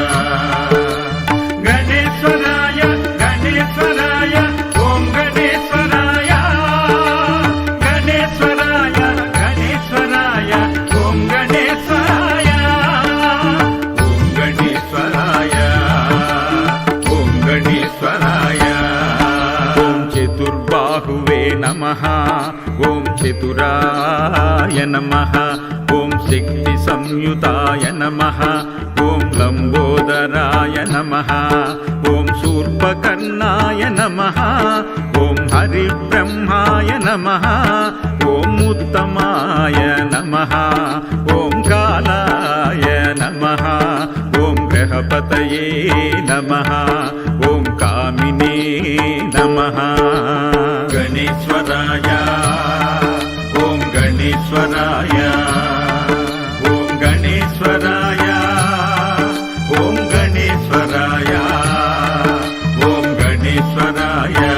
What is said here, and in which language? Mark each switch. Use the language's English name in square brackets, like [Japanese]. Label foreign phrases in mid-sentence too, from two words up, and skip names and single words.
[Sanskrit] గణేశ్వరాయ గణేశ్వరాయ ఓం గణేశ్వరాయ గణేశ్వరాయ గణేశ్వరాయ ఓం గణేశ్వరాయ ఓం గణేశ్వరాయ ఓం గణేశ్వరాయ ఓం చతుర్బాహువే నమః ఓం చతురాయ నమః ఓం శక్తి సంయుతాయ నమః ఓం लम्बोदराय नमः ॐ शूर्पकर्णाय नमः ॐ हरिब्रह्माय नमः ॐ उत्तमाय नमः ॐ कालाय नमः ॐ ग्रहपतये नमः ॐ कामिने नमः गणेश्वराय ॐ गणेश्वराय ॐ गणेश्वराय ॐ गणेश्वराय ॐ गणेश्वराय